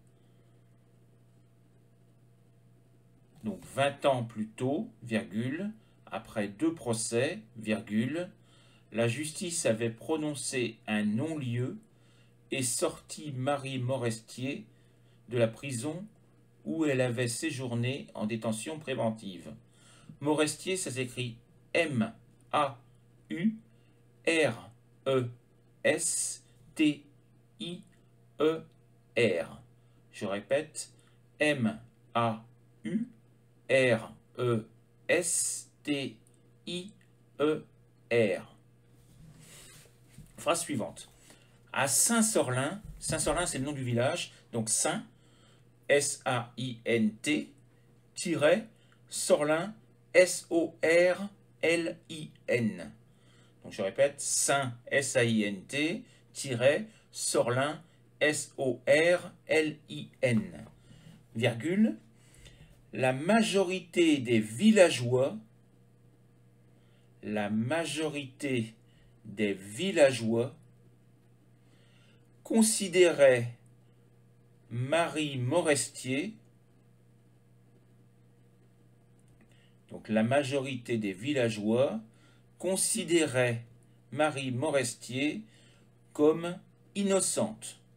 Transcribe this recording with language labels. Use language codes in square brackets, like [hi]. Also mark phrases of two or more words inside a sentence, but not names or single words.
[fr] Donc 20 ans plus tôt, virgule, après 2 procès, virgule, la justice avait prononcé un non-lieu et sorti Marie Morestier de la prison où elle avait séjourné en détention préventive. Morestier, ça s'écrit M-A-U-R-E-S-T-I-E-R. Je répète, M-A-U-R-E-S-T-I-E-R. Phrase suivante. À Saint-Sorlin, Saint-Sorlin c'est le nom du village, donc Saint, S-A-I-N-T, Sorlin, S-O-R-L-I-N. Donc je répète, Saint, S-A-I-N-T, Sorlin, S-O-R-L-I-N. Virgule, la majorité des villageois considérait Marie Morestier, donc la majorité des villageois considérait Marie Morestier comme innocente.